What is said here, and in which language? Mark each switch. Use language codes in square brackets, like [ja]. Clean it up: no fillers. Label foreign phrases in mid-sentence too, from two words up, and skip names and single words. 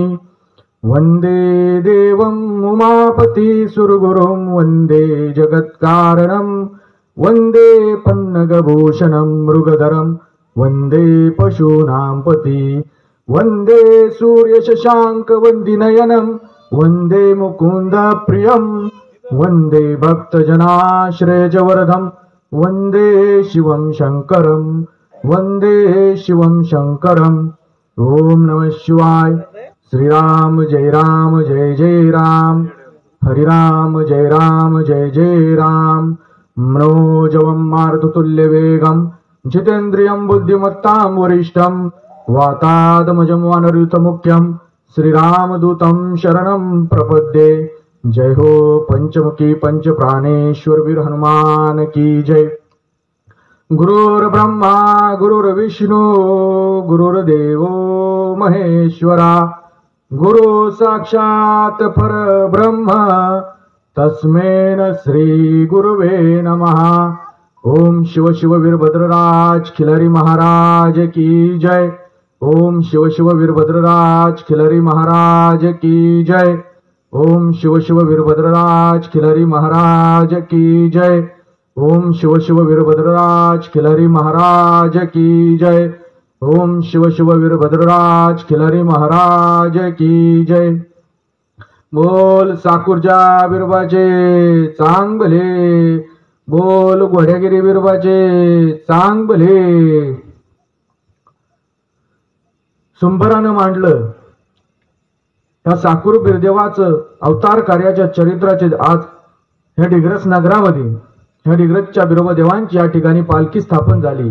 [sa] वन्दे देवं उमापति सुरगुरुं वन्दे जगत्कारणं वन्दे पन्नगभूषणं मृगधरं वन्दे पशूनां पति वन्दे सूर्यशशाङ्कवन्दिनयनं वन्दे मुकुन्दप्रियं वन्दे भक्तजनाश्रयजवरदं वन्दे शिवं शङ्करं वन्दे शिवं शङ्करम्। ॐ नमः शिवाय। श्रीराम जय जय राम। हरिराम जय जय राम। मनोजवं मारुततुल्यवेगं जितेन्द्रियं बुद्धिमत्तां वरिष्ठं वातात्मजं वानरयूथमुख्यं श्रीरामदूतं शरणं प्रपद्ये। [hi] जय हो पंचमुखी पंचप्राणेश्वर वीर हनुमान की जय। [sa] गुरुर्ब्रह्मा गुरुर्विष्णू गुरुर्देवो महेश्वरा गुरु साक्षात् परब्रह्म तस्मै श्री गुरुवे नमः। [hi] ओम शिव शिव वीरभद्रराज खिलारी महाराज की जय। ओम शिव शिव वीरभद्रराज खिलारी महाराज की जय। ओम शिव शिव वीरभद्रराज खिलारी महाराज की जय। ओम शिव शिव वीरभद्रराज खिलारी महाराज की जय। ओम शिव शिव वीरभद्रराज खिलारी महाराज की जय। [mr] बोल साकुरजा बिरबाचे चांगले बोल घोड्यागिरी बिरबाचे चांगले। सुंभरानं मांडलं त्या साकूर बिरदेवाचं अवतार कार्याच्या चरित्राचे आज ह्या डिग्रस नगरामध्ये ह्या डिग्रसच्या बिरोबदेवांची या ठिकाणी पालखी स्थापन झाली।